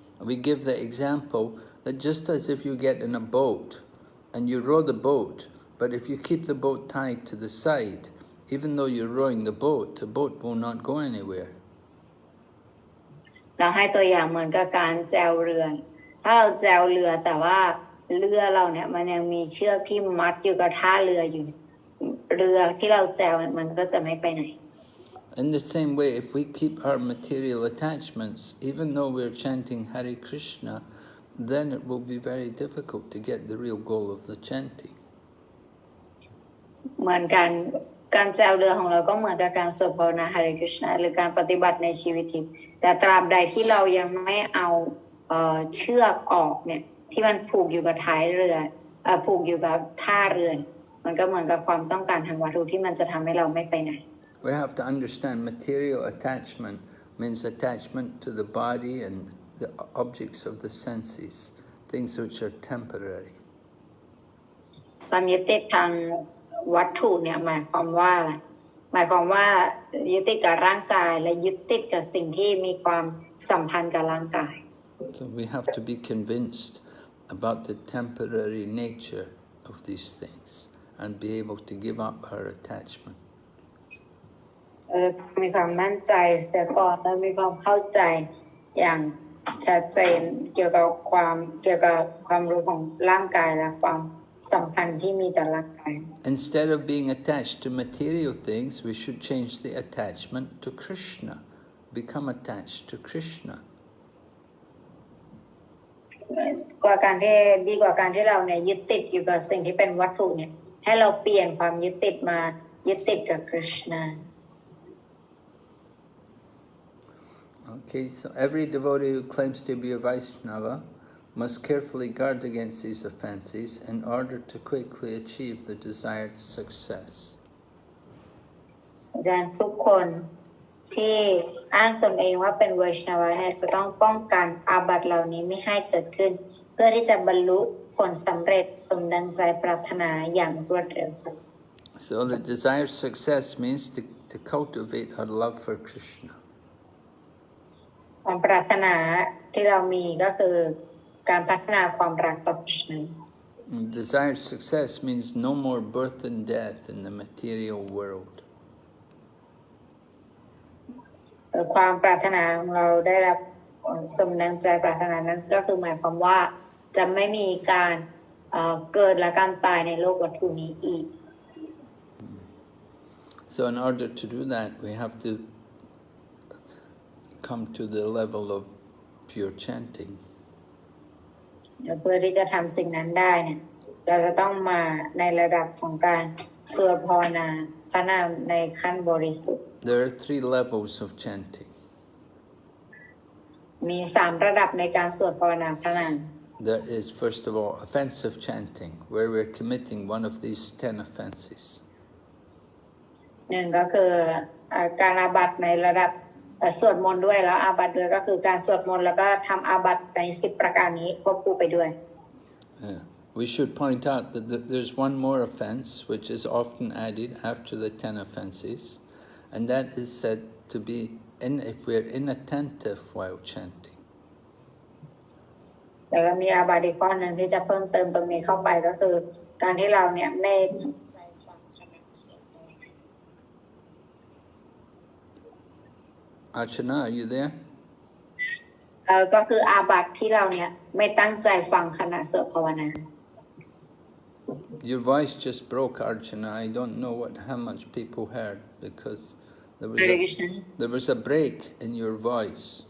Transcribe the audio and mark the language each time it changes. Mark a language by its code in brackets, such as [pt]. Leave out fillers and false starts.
[en] We give the example that just as if you get in a boat and you row the boat, but if you keep the boat tied to the side, even though you're rowing the boat will not go anywhere. [th] เราให้ตัวอย่างเหมือนกับการแจวเรือถ้าเราแจวเรือแต่ว่าเรือเราเนี่ยมันยังมีเชือกที่มัดอยู่กับท่าเรืออยู่เรือที่เราแจวมันก็จะไม่ไปไหน [en] In the same way, if we keep our material attachments, even though we're chanting Hare Krishna, then it will be very difficult to get the real goal of the chanting. [th] เหมือนการแจวเรือของเราก็เหมือนกับการสวดภาวนา Hare Krishna หรือการปฏิบัติในชีวิตทิพย์แต่ตราบใดที่เรายังไม่เอาเชือกออกเนี่ยที่มันผูกอยู่กับท้ายเรือผูกอยู่กับท่าเรือมันก็เหมือนกับความต้องการทางวัตถุที่มันจะทำให้เราไม่ไปไหน [en] We have to understand material attachment means attachment to the body and the objects of the senses, things which are temporary. [th] ความยึดติดทางวัตถุเนี่ยหมายความว่าอะไรหมายความว่ายึดติดกับร่างกายและยึดติดกับสิ่งที่มีความสัมพันธ์กับร่างกาย [en] So we have to be convinced about the temporary nature of these things and be able to give up our attachment. [th] มีความมั่นใจเสียก่อนแล้วมีความเข้าใจอย่างชัดเจนเกี่ยวกับความรู้ของร่างกายและความ สัมพันธ์ที่มีต่อร่างกาย [en] Instead of being attached to material things, we should change the attachment to Krishna. Become attached to Krishna. [th] กว่าการที่ดีกว่าการที่เราเนี่ยยึดติดอยู่กับสิ่งที่เป็นวัตถุเนี่ยให้เราเปลี่ยนความยึดติดมายึดติดกับคริชนา [en] Okay, so every devotee who claims to be a Vaishnava must carefully guard against these offenses in order to quickly achieve the desired success. [th] อาจารย์ทุกคนที่อ้างตนเองว่าเป็นไวชนาวะเนี่ยจะต้องป้องกันอาบัติเหล่านี้ไม่ให้เกิดขึ้นเพื่อที่จะบรรลุผลสำเร็จสมดังใจปรารถนาอย่างรวดเร็ว [en] So the desired success means to cultivate our love for Krishna. [th] ความปรารถนาที่เรามีก็คือการพัฒนาความรักต่อคริชนา [en] Desired success means no more birth and death in the material world. [th] ความปรารถนาของเราได้รับสมดังใจปรารถนานั้นก็คือหมายความว่าจะไม่มีการเกิดและการตายในโลกวัตถุนี้อีก [en] So in order to do that, we have to come to the level of pure chanting. [th] เพื่อที่จะทำสิ่งนั้นได้เนี่ยเราจะต้องมาในระดับของการสวดภาวนาพระนามในขั้นบริสุทธิ์ [en] There are 3 levels of chanting. [th] มี3ระดับในการสวดภาวนาพระนาม [en] There is, first of all, offensive chanting, where we're committing one of these 10 offenses. [th] หนึ่งก็คือการอาบัติในระดับสวดมนต์ด้วยแล้วอาบัติด้วยก็คือการสวดมนต์แล้วก็ทำอาบัติใน10ประการนี้ควบคู่ไปด้วย [en] We should point out that there's one more offense which is often added after the 10 offenses, and that is said to be if we're inattentive while chanting. [th] แล้วก็มีอาบัติอีกข้อหนึ่งที่จะเพิ่มเติมตรงนี้เข้าไปก็คือการที่เราเนี่ยไม่ตั้งใจฟังคำสวดมนต์ [en] Archana, are you there? [th] ก็คืออาบัติที่เราเนี่ยไม่ตั้งใจฟังขณะสวดภาวนา [en] Your voice just broke, Archana. I don't know how much people heard because there was a break in your voice.